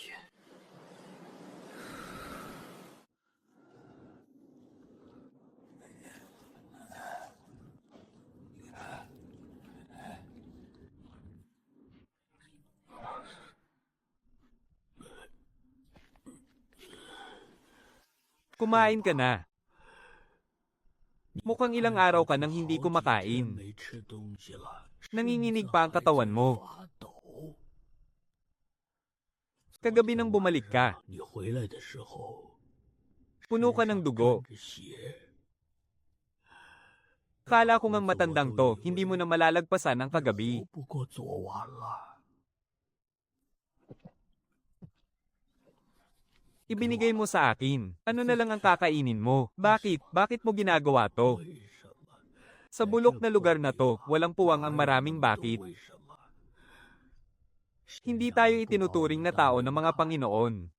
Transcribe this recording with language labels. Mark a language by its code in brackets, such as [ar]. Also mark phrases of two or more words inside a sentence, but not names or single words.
[tl] Kumain ka na. Mukhang ilang araw ka nang hindi [zh] 好几天 [tl] kumakain. [zh] 没吃东西了， [tl] Nanginginig pa ang katawan mo. [zh] 发抖。 [tl] Kagabi nang bumalik ka, [zh] 你回来的时候， [tl] puno ka ng dugo. [zh] 穿着鞋， [tl] Kala ko ngang matandang to, hindi mo na malalagpasan ang [zh] 活 [tl] kagabi. [zh] 不过昨晚了。 [tl] Ibinigay mo sa akin. Ano na lang ang kakainin mo? Bakit? Bakit mo ginagawa to? [zh] 为什么？ [tl] Sa bulok na lugar na to, walang puwang ang maraming bakit. [zh] 为什么？ [tl] Hindi tayo itinuturing na tao ng mga Panginoon.